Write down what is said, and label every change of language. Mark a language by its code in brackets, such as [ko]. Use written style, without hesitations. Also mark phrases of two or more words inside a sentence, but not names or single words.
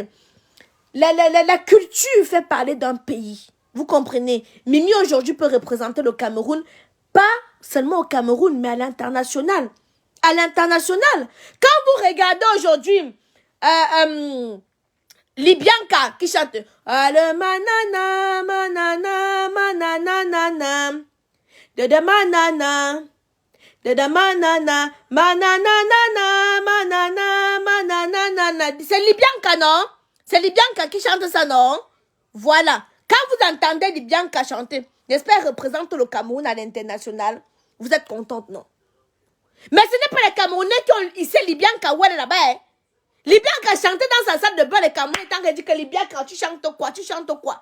[fr] La culture fait parler d'un pays. Vous comprenez? Mimi aujourd'hui peut représenter le Cameroun, pas seulement au Cameroun, mais à l'international. À l'international. Quand vous regardez aujourd'hui Libianka qui chante le manana, manana, manana, manana, de manana, de manana, manana, manana, manana, c'est Libianka, non? C'est Libianka qui chante ça, non? Voilà. Quand vous entendez Libianka chanter, j'espère représente le Cameroun à l'international, vous êtes contente, non? Mais ce n'est pas les Camerounais qui ont ici Libianka où elle est là-bas. Hein? Libianka chantait dans sa salle de bain, les Camerounais, tant qu'elle dit que Libianka, tu chantes quoi, tu chantes quoi.